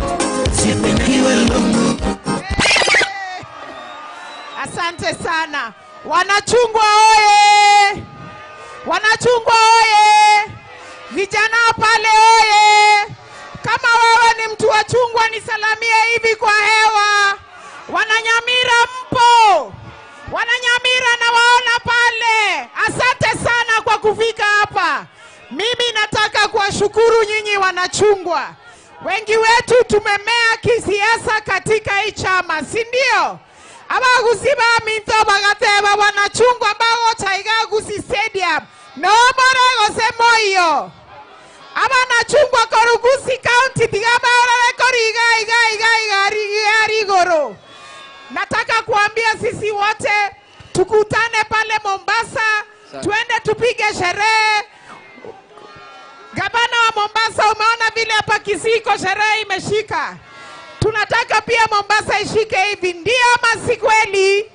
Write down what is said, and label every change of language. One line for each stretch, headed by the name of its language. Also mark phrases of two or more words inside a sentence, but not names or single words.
Swahili: Asante sana. Wanachungwa oye! Wanachungwa oye! Vijana pale oye! Kama wewe ni mtu wa chungwa nisalamie hivi kwa hewa. Wananyamira mpo! Wananyamira na waona pale. Asante sana kwa kufika hapa. Mimi nataka kuwashukuru nyinyi wanachungwa. Wengi wetu tumemea kisiasa katika hii chama, si ndio?
Gusii: Abagusiba minto bagateba wanachungwa bago chaiga gusi stadium.
English: No more
Gusii: gose moyo. Abanachungwa korugusi county digaba orale koriga iga goro.
Swahili: Nataka kuambia sisi wote tukutane pale Mombasa, tuende tupige sherehe. Gavana wa Mombasa, umeona vile hapa Kisiko sherehe imeshika. Tunataka pia Mombasa ishike hivi, ndio ama si kweli?